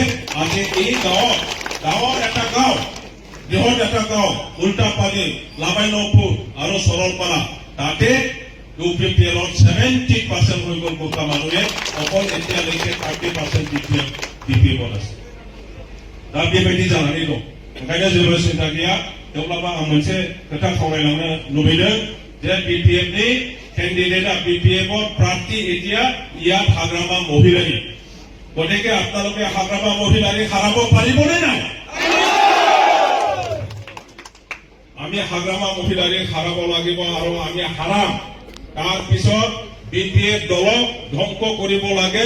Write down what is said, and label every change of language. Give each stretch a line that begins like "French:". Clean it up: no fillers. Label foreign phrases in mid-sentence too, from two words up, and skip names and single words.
Assamese: আজি এই গাঁৱৰ এটা গাঁও, বৃহৎ এটা গাঁও, উল্টাপানী, লামাইনপুৰ আৰু সৰলপাৰা, তাতে UPPLৰ 70% হৈ গ'ল গোৰ্খা মানুহে, অকল এতিয়ালৈকে 30% BPF আছে।
Bodo: दा बेबायदि जानानै दं। ओंखायनो जेबो सिन्था गैया। थेवब्लाबो आं मोनसे खोथा खावलायलांनो लुबैदों जे BPFनि केन्डिडेटआ
Assamese: BPFৰ প্ৰাৰ্থী এতিয়া ইয়াত হাগ্ৰামা মহিলাৰী। গতিকে আপোনালোকে হাগ্ৰামা মহিলাৰী হাৰাব পাৰিবনে নাই? আমি হাগ্ৰামা মহিলাৰী হাৰাব লাগিব আৰু আমি হাৰাম। তাৰপিছত BPF দলক ধ্বংস কৰিব লাগে।